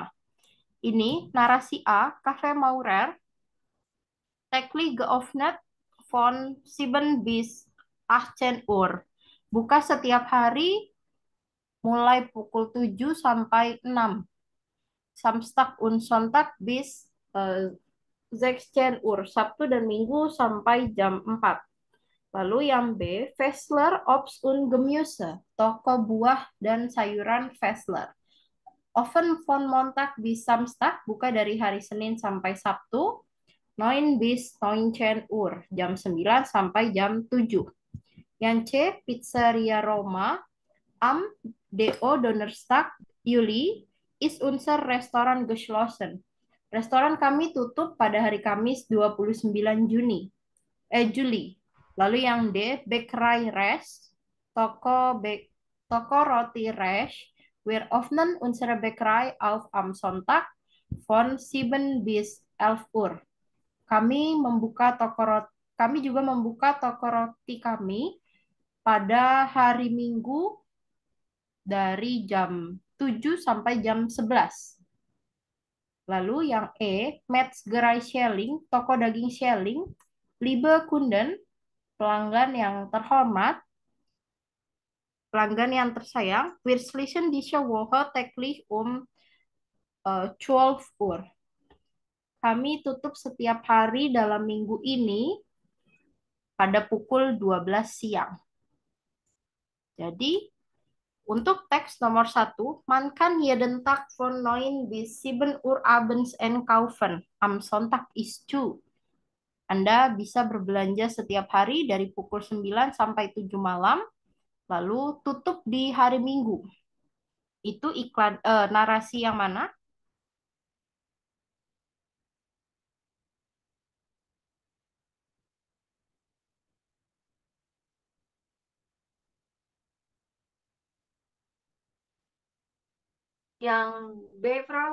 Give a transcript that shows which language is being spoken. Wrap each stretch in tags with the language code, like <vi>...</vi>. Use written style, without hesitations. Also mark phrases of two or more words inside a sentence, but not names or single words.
<id>Ini narasi A,</id> <de>Cafe Maurer, täglich geöffnet von 7 bis 18 Uhr.</de> <id>Buka setiap hari mulai pukul 7 sampai 6.</id> <de>Samstag und Sonntag bis 16 Uhr.</de> <id>Sabtu dan Minggu sampai jam 4. Lalu yang B, Fessler Obst und Gemüse. Toko buah dan sayuran Fessler.</id> <de>Offen von Montag bis Samstag.</de> <id>Buka dari hari Senin sampai Sabtu.</id> <de>9 bis 19 Uhr.</de> <id>Jam 9 sampai jam 7. Yang C, Pizzeria Roma.</id> <de>Am DO Donnerstag Juli ist unser Restoran geschlossen.</de> <id>Restoran kami tutup pada hari Kamis 29 Juli. Lalu yang D, Bäckerei Resch, toko roti Resch.</id> <de>Wir öffnen unsere Bäckerei auf am Sonntag von 7 bis 11 Uhr.</de> <id>Kami juga membuka toko roti kami pada hari Minggu dari jam 7 sampai jam 11. Lalu yang E, Metzgerei Schelling, toko daging Schelling.</id> <de>Liebe Kunden,</de> <id>pelanggan yang terhormat, pelanggan yang tersayang,</id> <de>wir schließen diese Woche täglich 12 Uhr.</de> <id>Kami tutup setiap hari dalam minggu ini pada pukul 12 siang. Jadi, untuk teks nomor 1,</id> <de>man kann jeden Tag von 9 bis 7 Uhr abends einkaufen. Am Sonntag ist zu.</de> <id>Anda bisa berbelanja setiap hari dari pukul 9 sampai 7 malam, lalu tutup di hari Minggu. Itu narasi yang mana? Yang B, Frau.</id>